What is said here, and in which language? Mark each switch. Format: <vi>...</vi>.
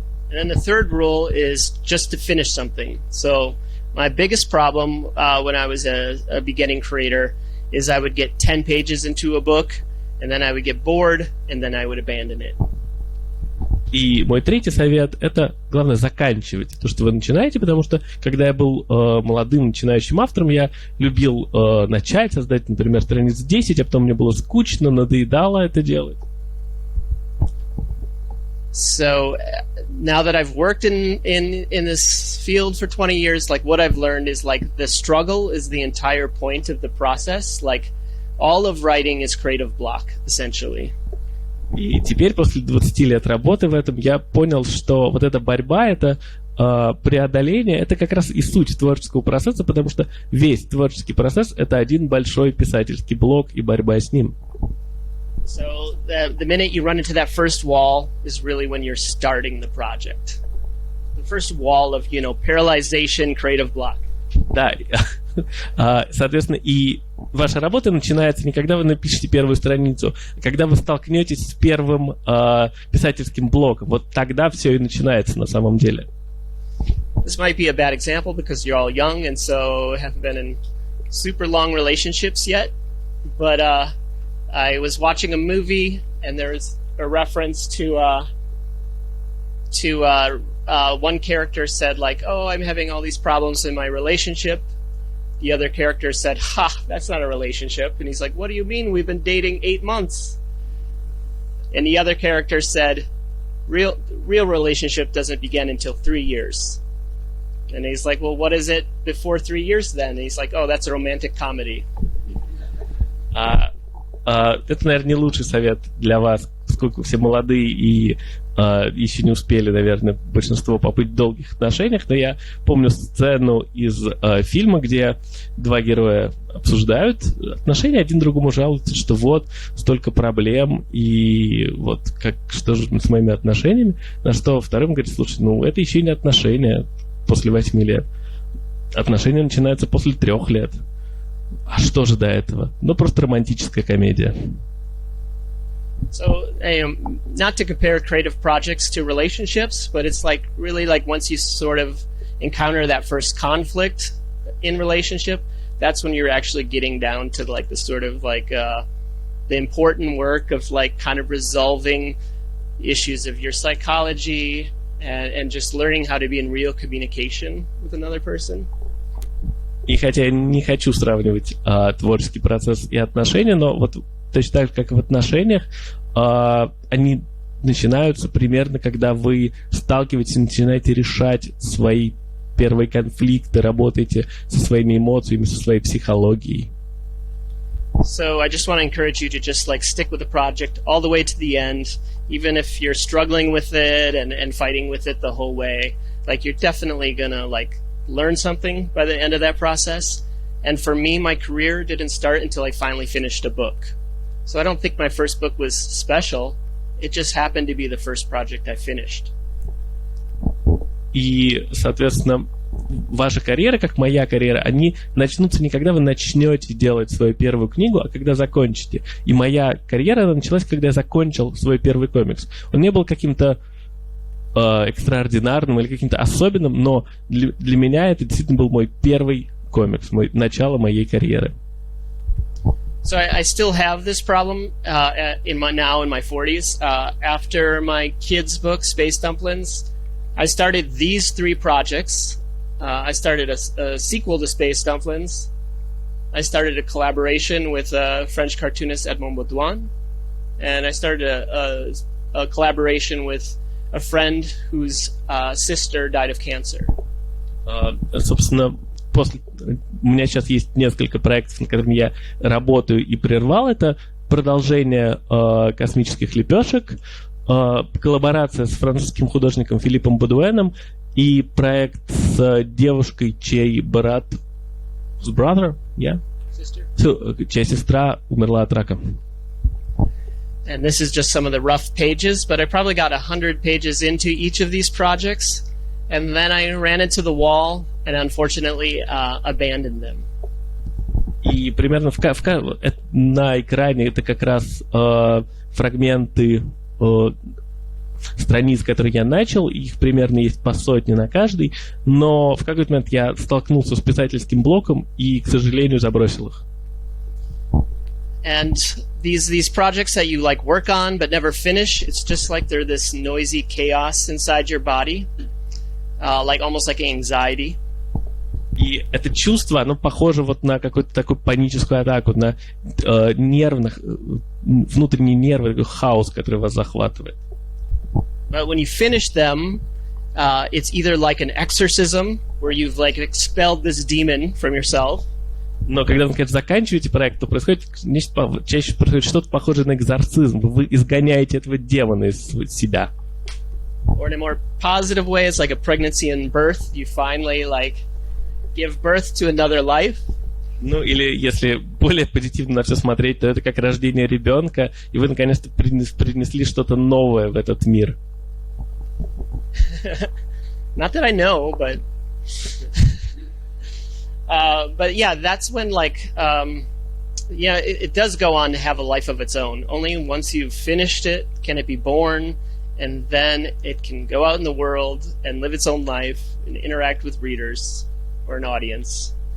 <en>And then the third rule is just to finish something. So my biggest problem when I was a beginning creator is I would get 10 pages into a book, and then I would get bored, and then I would abandon it.</en> <ru>И мой третий совет – это, главное, заканчивать то, что вы начинаете, потому что, когда я был молодым начинающим автором, я любил начать, создать, например, страниц 10, а потом мне было скучно, надоедало это делать.</ru> <en>So now that I've worked in this field for 20 years, like what I've learned is like the struggle is the entire point of the process. Like all of writing is creative block, essentially.</en> <ru>И теперь, после 20 лет работы в этом, я понял, что вот эта борьба, это преодоление, это как раз и суть творческого процесса, потому что весь творческий процесс — это один большой писательский блок и борьба с ним.</ru> <en>So the minute you run into that first wall is really when you're starting the project. The first wall of, paralyzation, creative block.</en> <ru>Да, соответственно, и ваша работа начинается не когда вы напишете первую страницу, а когда вы столкнетесь с первым писательским блоком. Вот тогда все и начинается на самом деле.</ru> <en>This might be a bad example because you're all young and so haven't been in super long relationships yet, but I was watching a movie and there's a reference to one character said like, "Oh, I'm having all these problems in my relationship." The other character said, "Ha, that's not a relationship." And he's like, "What do you mean? We've been dating 8 months." And the other character said, real relationship doesn't begin until 3 years. And he's like, "Well, what is it before 3 years then?" And he's like, "Oh, that's a romantic comedy."</en> <ru>Это, наверное, не лучший совет для вас, поскольку все молодые и еще не успели, наверное, большинство побыть в долгих отношениях, но я помню сцену из фильма, где два героя обсуждают отношения, один другому жалуется, что вот столько проблем, и вот что же с моими отношениями, на что вторым говорит: слушай, это еще не отношения после 8 лет. Отношения начинаются после 3 лет. А что же до этого? Просто романтическая комедия.</ru> <en>So, not to compare creative projects to relationships, but it's like really like once you sort of encounter that first conflict in relationship, that's when you're actually getting down to like the sort of like the important work of like kind of resolving issues of your psychology and just learning how to be in real communication with another person.</en> <ru>И хотя я не хочу сравнивать творческий процесс и отношения, но вот точно так же, как и в отношениях, они начинаются примерно, когда вы сталкиваетесь и начинаете решать свои первые конфликты, работаете со своими эмоциями, со своей психологией.</ru> <en>So I just want to encourage you to just like stick with the project all the way to the end, even if you're struggling with it and fighting with it the whole way. Like you're definitely gonna like learn something by the end of that process. And for me, my career didn't start until I finally finished a book. So I don't think my first book was special. It just happened to be the first project I finished.</en> <ru>И, соответственно, ваша карьера, как моя карьера, они начнутся не когда вы начнете делать свою первую книгу, а когда закончите. И моя карьера она началась, когда я закончил свой первый комикс. Он не был каким-то экстраординарным или каким-то особенным, но для меня это действительно был мой первый комикс, начало моей карьеры.</ru> <en>So I still have this problem in my 40s. After my kids' book, Space Dumplings, I started these three projects. I started a sequel to Space Dumplings. I started a collaboration with French cartoonist Edmond Baudouin. And I started a collaboration with a friend whose sister died of cancer.</en> <ru>Собственно, у меня сейчас есть несколько проектов, над которыми я работаю и прервал. Это продолжение «Космических лепешек», коллаборация с французским художником Филиппом Бодуэном и проект с девушкой, чей брат...</ru> <en>Brother? Yeah?</en> <ru>Чья сестра умерла от рака.</ru> <en>And this is just some of the rough pages, but I probably got 100 pages into each of these projects, and then I ran into the wall and unfortunately abandoned them.</en> <ru>И примерно на экране это как раз фрагменты страниц, которые я начал, их примерно есть по сотне на каждый, но в какой-то момент я столкнулся с писательским блоком и, к сожалению, забросил их.</ru> <en>And these projects that you like work on but never finish, it's just like they're this noisy chaos inside your body, like almost like anxiety.</en> <ru>И это чувство, оно похоже вот на какую-то такую паническую атаку, на внутренние нервы, такой хаос, который вас захватывает.</ru> <en>But when you finish them, it's either like an exorcism, where you've like expelled this demon from yourself.</en> <ru>Но когда вы, наконец, заканчиваете проект, то происходит чаще происходит что-то похожее на экзорцизм. Вы изгоняете этого демона из себя.</ru> <en>Or in a more positive way, it's like a pregnancy and birth. You finally like give birth to another life.</en> <ru>Ну, или если более позитивно на все смотреть, то это как рождение ребенка, и вы наконец-то принесли что-то новое в этот мир.</ru> <en>Not that I know, but yeah, that's when like it does go on to have a life of its own. Only once you've finished it can it be born, and then it can go out in the world and live its own life and interact with readers or an audience.</en>